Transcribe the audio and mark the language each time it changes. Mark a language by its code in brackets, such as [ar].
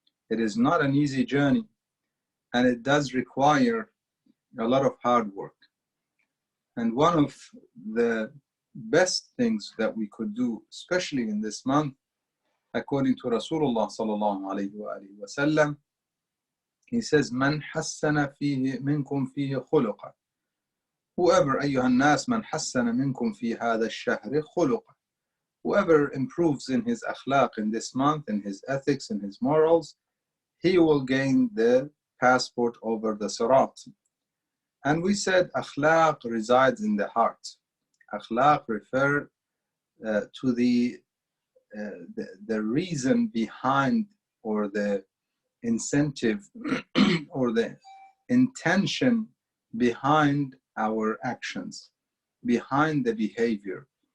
[en] It is not an easy journey, and it does require a lot of hard work. And one of the best things that we could do, especially in this month, according to Rasulullah sallallahu alayhi wa sallam, he says, [ar] "Man hassana fihi minkum fihi khuluqa." [en] Whoever, [ar] أيها الناس, من حسن منكم في هذا الشهر خلقا. [en] Whoever improves in his akhlaq in this month, in his ethics, in his morals, he will gain the passport over the Sirat. And we said akhlaq resides in the heart. Akhlaq refer to the reason behind, or the incentive or the intention behind our actions, behind the behavior.